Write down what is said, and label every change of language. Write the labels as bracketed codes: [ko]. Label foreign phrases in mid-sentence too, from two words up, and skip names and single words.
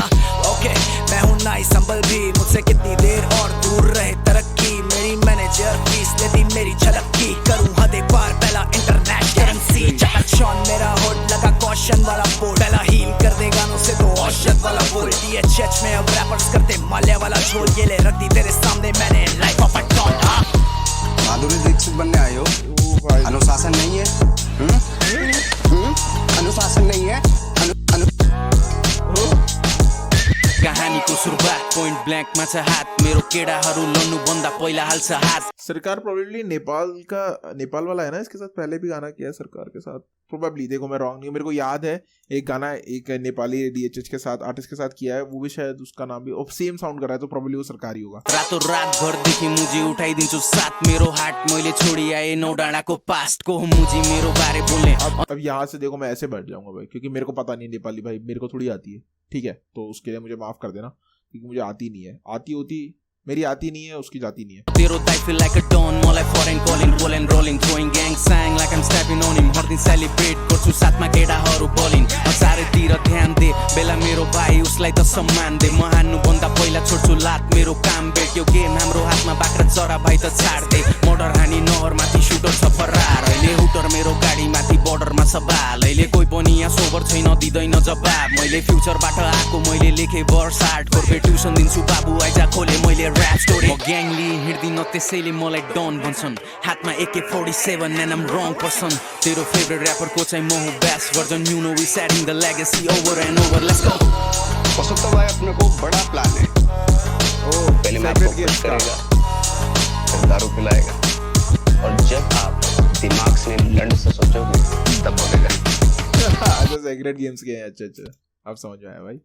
[hi] ओके मैं हूँ नाई संभल भी, मुझसे कितनी देर और दूर रहे तरक्की, मेरी [en] manager fees [hi] लेती मेरी झलक की, करूँ हदे पार पहला [en] international currency, [hi] चकाचौन मेरा होड लगा कॉशन वाला बोर्ड, पहला हील कर दे गानों से तो औषध वाला बोल, DHH में अब रैपर्स करते माल्या वाला झोल, ये ले रख दी तेरे सामने मैंने [en] life of a don. [hi] माधुरी दीक्षित बनने आए हो, अनुशासन नहीं है, अनुशासन नहीं है, [ne] कहानीको सुरुवात [en] point blank [ne] मा छ हात, मेरो केडाहरू लड्नु बन्दा पहिला हाल्छ हात। [hi] सरकार प्रोबेबली नेपाल वाला है ना, इसके साथ पहले भी गाना किया है सरकार के साथ प्रोबेबली, देखो मैं रॉन्ग नहीं, मेरे को याद है एक गाना एक नेपाली DHH के साथ आर्टिस्ट के साथ किया है, वो भी शायद उसका नाम भी [en] same sound [hi] कर रहा है, तो प्रोबेबली वो सरकारी होगा। [ne] रातो रात घरदेखि मुजी उठाइदिन्छु साथ, मेरो हाट मैले छोडी आए 9 डाँडाको पास्टको मुजी मेरो बारे बोल्ने। [hi] अब यहाँ से देखो मैं ऐसे बैठ जाऊंगा भाई, क्योंकि मेरे को पता नहीं नेपाली भाई, मेरे को थोड़ी आती है, ठीक है, तो उसके लिए मुझे माफ कर देना, क्योंकि मुझे आती नहीं है, आती होती मेरी आती नहीं है, उसकी जाती नहीं है। [ne] तेरो दाइ [en] feel like a don, मलाई foreign calling, ball and rolling, throwing gang sang like I'm stepping on him, [ne] हर दिन सेलिब्रेट गर्छु साथमा केटाहरू बोलिङ, चारैतिर ध्यान दे बेला मेरो भाइ उसलाई त सम्मान दे, म हान्नु भन्दा पहिला छोड्छु लात, मेरो काम बेट्यो गेम हाम्रो हातमा, बाख्रा चरा भाइ त छाड दे, मोटर हानी नहर माथि सुटर छ फरार, अहिले हुटर मेरो गाडी माथि बर्डरमा छ बाल, अहिले कोही पनि यहाँ सोबर छैन दिँदैन जवाब, मैले फ्युचरबाट आएको मैले लेखे [en] verse hard core, [ne] ट्युसन दिन्छु बाबु आइजा खोले मैले [en] rap story, [ne] म ग्याङली हिँड्दिन त्यसैले मलाई डन भन्छन्, हातमा [en] AK-47 and I'm wrong person, [ne] तेरो [en] favourite rapper [ne] को चाहिँ म हुँ [en] best version, you know we setting the legacy over and over, let's go। [hi] वसुंधरा भाई अपने को बड़ा प्लान है, पहले मैं आपको पुश करेगा, फिर दारू पिलाएगा, और जब आप दिमाग से लंड से सोचोगे तब बोलेगा। अच्छा सेक्रेट गेम्स के हैं, अच्छा अब समझ में आया भाई।